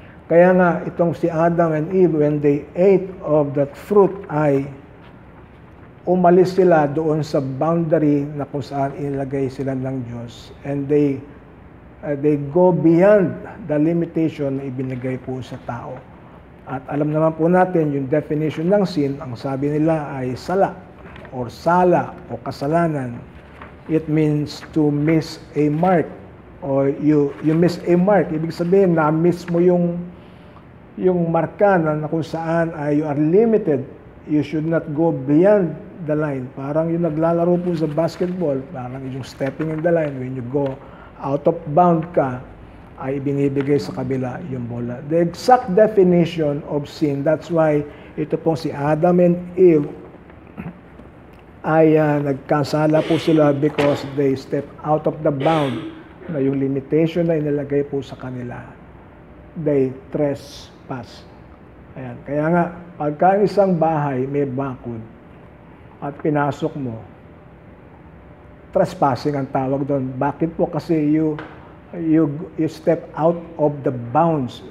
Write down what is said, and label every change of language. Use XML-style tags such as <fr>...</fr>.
<tl>Kaya nga, itong si Adam and Eve,</tl> <en>when they ate of that fruit,</en> <tl>ay umalis sila doon sa boundary na kung saan inilagay sila ng Diyos.</tl> <en>And they go beyond the limitation</en> <tl>na ibinigay po sa tao. At alam naman po natin yung definition ng sin, ang sabi nila ay sala or sala o kasalanan.</tl> <en>It means to miss a mark or you miss a mark.</en> <tl>Ibig sabihin na miss mo yung marka na kung saan</tl> <en>you are limited. You should not go beyond the line.</en> <tl>Parang yung naglalaro po sa basketball, parang yung</tl> <en>stepping in the line, when you go out of bound</en> <tl>ka, ay binibigay sa kabila yung bola.</tl> <en>The exact definition of sin, that's why</en> <tl>ito pong si</tl> <en>Adam and Eve,</en> <tl>ay nagkasala po sila</tl> <en>because they step out of the bound</en> <tl>na yung limitation na inilagay po sa kanila.</tl> <en>They trespass.</en> <tl>Ayan. Kaya nga, pagka isang bahay may bakod at pinasok mo, trespassing ang tawag doon. Bakit po? Kasi</tl> <en>you step out of the bounds.</en>